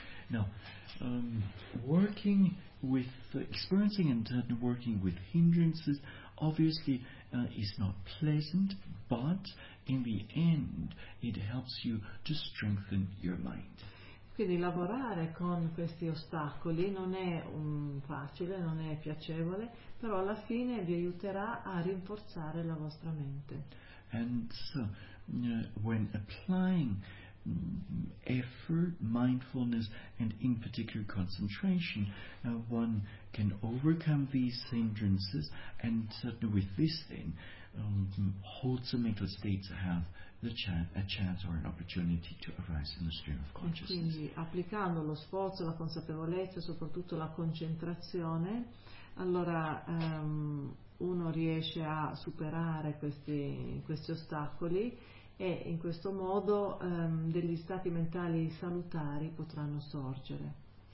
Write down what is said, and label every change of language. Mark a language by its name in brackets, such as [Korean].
[English] Now, working with, experiencing and working with hindrances obviously is not pleasant, but in the end it helps you to strengthen your mind. [Italian] Quindi lavorare con questi ostacoli non è facile, non è piacevole, però alla fine vi aiuterà a rinforzare la vostra mente. [English] And so, when applying effort, mindfulness, and in particular concentration, one can overcome these hindrances, and certainly with this then, wholesome mental states have a chance or an opportunity to arise in the stream of consciousness. [Italian] E quindi applicando lo sforzo, la consapevolezza, soprattutto la concentrazione, allora uno riesce a superare questi ostacoli, e in questo modo degli stati mentali salutari potranno sorgere.